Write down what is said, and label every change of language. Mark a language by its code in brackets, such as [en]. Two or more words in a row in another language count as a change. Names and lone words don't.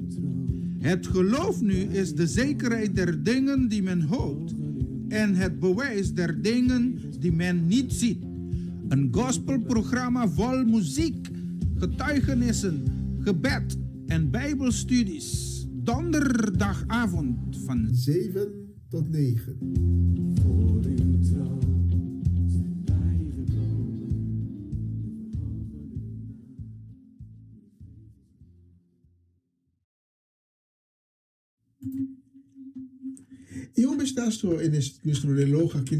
[nl] Het geloof nu is de zekerheid der dingen die men hoopt en het bewijs der dingen die men niet ziet. Een gospelprogramma vol muziek, getuigenissen, gebed en bijbelstudies. Donderdagavond van 7 tot 9. [es] Y un vistazo en nuestro reloj aquí en